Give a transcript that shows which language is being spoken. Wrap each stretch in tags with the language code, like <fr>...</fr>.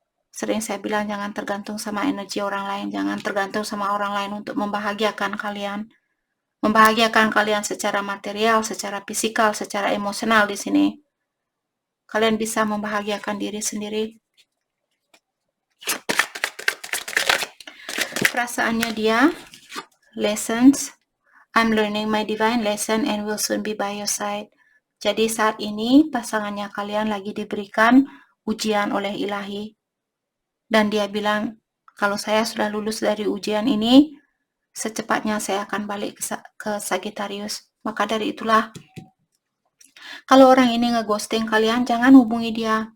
<id>Sering saya bilang jangan tergantung sama energi orang lain, jangan tergantung sama orang lain untuk membahagiakan kalian. Membahagiakan kalian secara material, secara fisikal, secara emosional di sini. Kalian bisa membahagiakan diri sendiri. Perasaannya dia,</id> <en>lessons, I'm learning my divine lesson and will soon be by your side.</en> <id>Jadi saat ini pasangannya kalian lagi diberikan ujian oleh ilahi. Dan dia bilang, kalau saya sudah lulus dari ujian ini, secepatnya saya akan balik ke Sagittarius. Maka dari itulah, kalau orang ini ngeghosting kalian, jangan hubungi dia.</id>